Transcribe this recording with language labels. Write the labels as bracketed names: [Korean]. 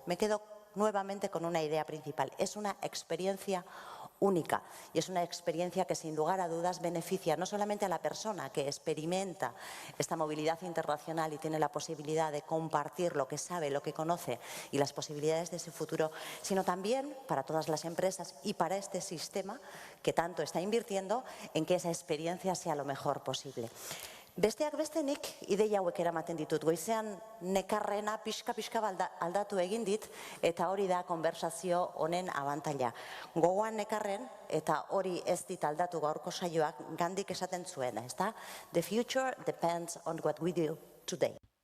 [Spanish] Me quedo nuevamente con una idea principal. Es una experiencia única y es una experiencia que sin lugar a dudas beneficia no solamente a la persona que experimenta esta movilidad internacional y tiene la posibilidad de compartir lo que sabe, lo que conoce y las posibilidades de ese futuro, sino también para todas las empresas y para este sistema que tanto está invirtiendo en que esa experiencia sea lo mejor posible. [Basque] Besteak beste nik ideia hauek eramaten ditut. Goizean nekarrena pixka aldatu egin dit eta hori da konversazio honen abantaila. Gogoan nekarren eta hori ez dit aldatu gaurko saioak Gandik esaten zuena, ezta? [English] The future depends on what we do today.